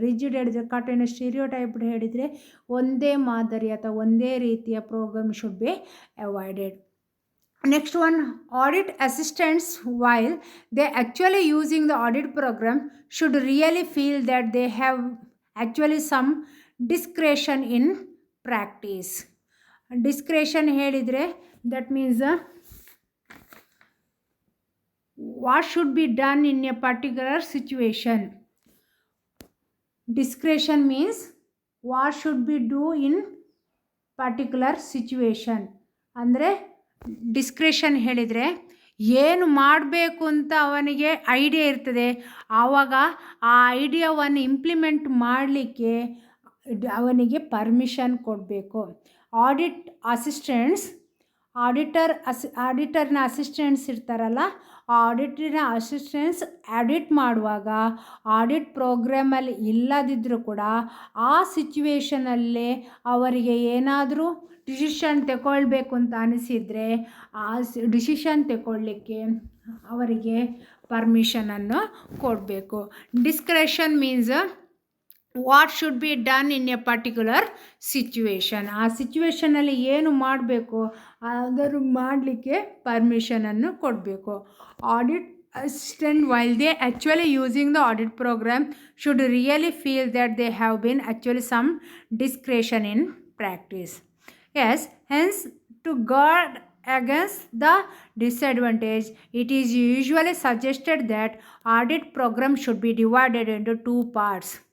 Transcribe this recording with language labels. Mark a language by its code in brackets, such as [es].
[kn] Rigid ಹೇಳಿದರೆ ಕಠಿಣ, ಸ್ಟೀರಿಯೋಟೈಪ್ಡ್ ಹೇಳಿದರೆ ಒಂದೇ ಮಾದರಿ ಅಥವಾ ಒಂದೇ ರೀತಿಯ program [en] Should be avoided. Next one, audit assistants while they actually using the audit program should really feel that they have actually some discretion in practice. Discretion ಹೇಳಿದರೆ that means what should be done in a particular situation. Discretion means what should be do in particular situation. [kn] ಅಂದರೆ discretion ಹೇಳಿದರೆ ಏನು ಮಾಡಬೇಕು ಅಂತ ಅವನಿಗೆ idea ಇರ್ತದೆ, ಆವಾಗ ಆ ಐಡಿಯಾವನ್ನು ಇಂಪ್ಲಿಮೆಂಟ್ ಮಾಡಲಿಕ್ಕೆ ಅವನಿಗೆ ಪರ್ಮಿಷನ್ ಕೊಡಬೇಕು. ಆಡಿಟ್ ಅಸಿಸ್ಟೆಂಟ್ಸ್ ಆಡಿಟರ್ನ ಅಸಿಸ್ಟೆಂಟ್ಸ್ ಇರ್ತಾರಲ್ಲ, ಆ ಆಡಿಟರ್ನ ಅಸಿಸ್ಟೆಂಟ್ಸ್ ಆಡಿಟ್ ಮಾಡುವಾಗ ಆಡಿಟ್ ಪ್ರೋಗ್ರಾಮಲ್ಲಿ ಇಲ್ಲದಿದ್ದರೂ ಕೂಡ ಆ ಸಿಚುವೇಷನಲ್ಲೇ ಅವರಿಗೆ ಏನಾದರೂ ಡಿಸಿಷನ್ ತಗೊಳ್ಬೇಕು ಅಂತ ಅನಿಸಿದರೆ ಆ ಡಿಸಿಷನ್ ತಗೊಳ್ಳಿಕ್ಕೆ ಅವರಿಗೆ ಪರ್ಮಿಷನನ್ನು ಕೊಡಬೇಕು. [en] Discretion means what should be done in a particular situation. [kn] ಆ ಸಿಚುವೇಷನಲ್ಲಿ ಏನು ಮಾಡಬೇಕು ಅದನ್ನು ಮಾಡಲಿಕ್ಕೆ ಪರ್ಮಿಷನನ್ನು ಕೊಡಬೇಕು. [en] Audit assistant, while they actually using the audit program, should really feel that they have been actually some discretion in practice. Yes, hence to guard against the disadvantage, it is usually suggested that audit program should be divided into two parts.